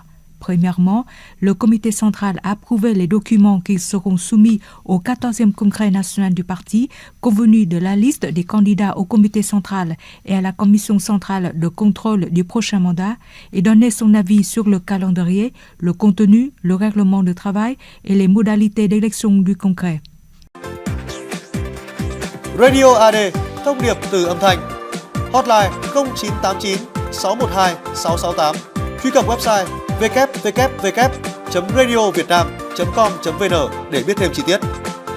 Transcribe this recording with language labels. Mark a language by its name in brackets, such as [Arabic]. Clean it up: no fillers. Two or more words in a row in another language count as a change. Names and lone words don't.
[French] Premièrement, le comité central a approuvé les documents qui seront soumis au 14e congrès national du parti, convenu de la liste des candidats au comité central et à la commission centrale de contrôle du prochain mandat, et donné son avis sur le calendrier, le contenu, le règlement de travail et les modalités d'élection du congrès. [Vietnamese] Radio AD, thông điệp từ âm thanh. Hotline 0989 612 668. Truy cập website www.radiovietnam.com.vn để biết thêm chi tiết.